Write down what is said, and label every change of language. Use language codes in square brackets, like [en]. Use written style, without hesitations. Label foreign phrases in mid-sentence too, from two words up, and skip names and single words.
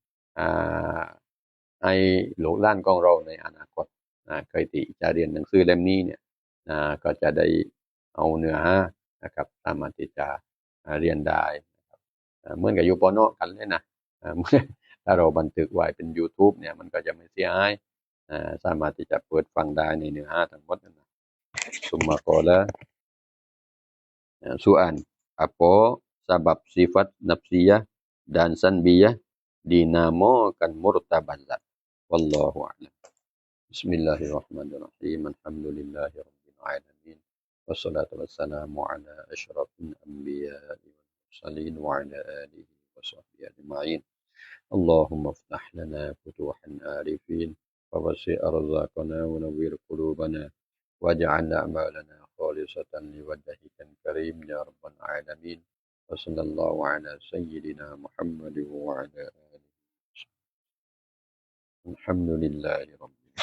[th] ให้ลูกหลานของเราในอนาคตเคยที่จะเรียนหนังสือเล่มนี้เนี่ยก็จะได้เอาเนื้อหานะครับสามารถที่จะเรียนได้เหมือนกับอยู่ปนกันเลยนะถ้าเราบันทึกไว้เป็น YouTube เนี่ยมันก็จะไม่เสียหายสามารถที่จะเปิดฟังได้ในเนื้อหาทั้งหมดนะ [ar] ثم قال [ms] soal apa sebab sifat nafsiyah dan sanbiyah dinamakan murtabazat [ar] والله أعلم بسم الله الرحمن الرحيم الحمد لله رب العالمين والصلاة والسلام على أشرف الأنبياء والمرسلين وعلى آله وصحبه أجمعين اللهم افتح لنا فتوح العارفين ووسع أرزاقنا ونوّر قلوبنا واجعل أعمالنا خالصة لوجهك الكريم يا رب العالمين وصلى الله على سيدنا محمد وعلى آله الحمد لله رب